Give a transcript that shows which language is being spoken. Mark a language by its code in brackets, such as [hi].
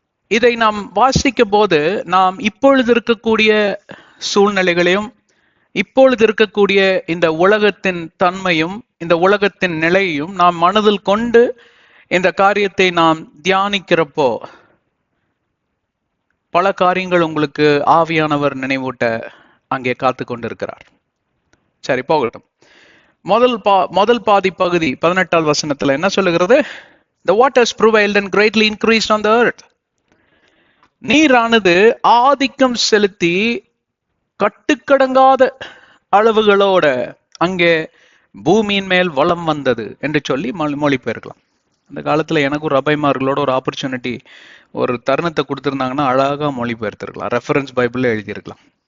[ta] இதை நாம் வாசிக்கும் போது நாம் இப்பொழுது இருக்கக்கூடிய சூழ்நிலைகளையும் இப்பொழுது இருக்கக்கூடிய இந்த உலகத்தின் தன்மையும் இந்த உலகத்தின் நிலையையும் நாம் மனதில் கொண்டு இந்த காரியத்தை நாம் தியானிக்கிறப்போ பல காரியங்கள் உங்களுக்கு ஆவியானவர் நினைவூட்ட அங்கே காத்து கொண்டிருக்கிறார். சரி, போகட்டும். முதல் பாதி பகுதி 18ஆம் வசனத்துல என்ன சொல்லுகிறது? [en] The waters prevailed and greatly increased on the earth. [ta] நீரானது ஆதிக்கம் செலுத்தி கட்டுக்கடங்காத அளவுகளோட அங்கே பூமியின் மேல் வளம் வந்தது என்று சொல்லி மொழிபெயர்க்கலாம். அந்த காலத்துல எனக்கும் ரபைமார்களோட ஒரு ஆப்பர்ச்சுனிட்டி, ஒரு தருணத்தை கொடுத்திருந்தாங்கன்னா அழகா மொழிபெயர்த்திருக்கலாம், ரெஃபரன்ஸ் பைபிள்ல எழுதியிருக்கலாம்.